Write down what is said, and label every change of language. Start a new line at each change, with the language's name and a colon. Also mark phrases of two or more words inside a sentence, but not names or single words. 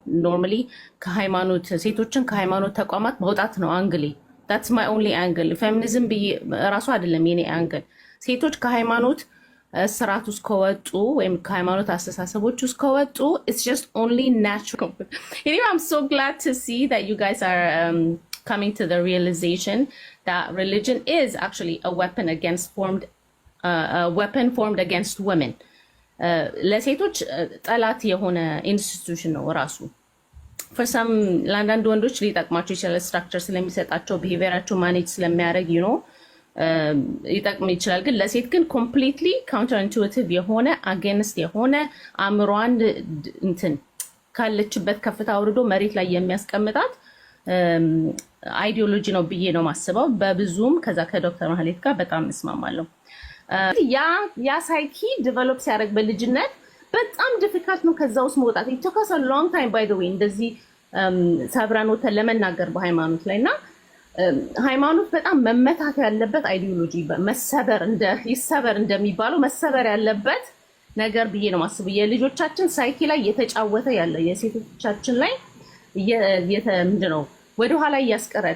English: normally
Amharic: ከሃይማኖት ሴቶችን ከሃይማኖት ተቋማት ማውጣት ነው አንግሌ
English: that's my only angle feminism
Amharic: ራሱ አይደለም የኔ
English: angle
Amharic: ሴቶች ከሃይማኖት ስርዓት ውስጥ ከወጡ ወይም ከሃይማኖት አስተሳሰቦች ውስጥ ከወጡ
English: it's just only natural anyway I'm so glad to see that you guys are coming to the realization that religion is actually a weapon formed against women
Amharic: ለሴቶች ጠላት የሆነ ኢንስቲትዩሽን ነው ራሱ
English: for some
Amharic: ለአንዳንድ ወንዶች ሊጠቅማቸው ይችላል ስትራክቸር ስለሚሰጣቸው ቢሄቪየራቸው ማኔጅ ስለሚያደርግ ይጠቅም ይችላል ግን ለሴት ግን
English: completely counter intuitive
Amharic: የሆነ አጌንስት የሆነ አእምሮዋን እንትን ካለችበት ከፍታ አውርዶ መሬት ላይ የሚያስቀምጣት አይዲዮሎጂ ነው ብዬ ነው ማስበው በብዙም ከዛ ከዶክተር ማህሌት ጋር በጣም እስማማለሁ ያ
English: psyche develop
Amharic: ሲያደርግ በልጅነት በጣም ዲፊካልት ነው ከዛ ውስጥ መውጣት
English: it took us a long time by the way
Amharic: እንደዚህ ሰብረን ወተን ለመናገር በሃይማኖት ላይና ሃይማኖት በጣም መመታት ያለበት አይዲዮሎጂ መሰበር ይሰበር እንደሚባለው መሰበር ያለበት ነገር ብዬ ነው ማስበው የልጆቻችን ሳይኪ ላይ የተጫወተ ያለ የሴቶቻችን ላይ ምንድነው ወደ ኋላ ያስቀረል